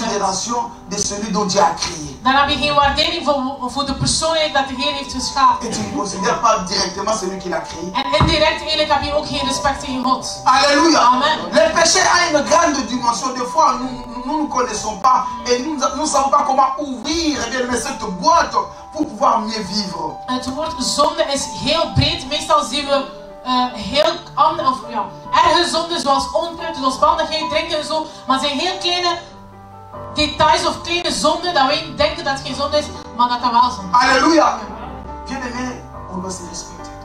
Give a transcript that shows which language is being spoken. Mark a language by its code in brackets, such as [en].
[fr] considération de celui dont Dieu a créé. [nl] Dan heb je geen waardering voor de persoonlijkheid dat de Heer heeft geschapen. [fr] Et tu ne considères pas directement celui qui l'a créé. [nl] En indirect eigenlijk heb je ook geen respect tegen God. Alléluia. Amen. [fr] Le péché a une grande dimension. Des fois, nous ne connaissons pas et nous ne savons pas comment ouvrir cette boîte pour pouvoir mieux vivre. [nl] En het woord zonde is heel breed. Meestal zien we heel andere, of ja, erge zonden zoals ontucht, losbandigheid, drinken en zo. Maar het zijn heel kleine details of kleine zonden dat wij denken dat het geen zonde is, maar dat wel zonde is. Alléluia. [fr] Bien-aimé, on doit se respecter.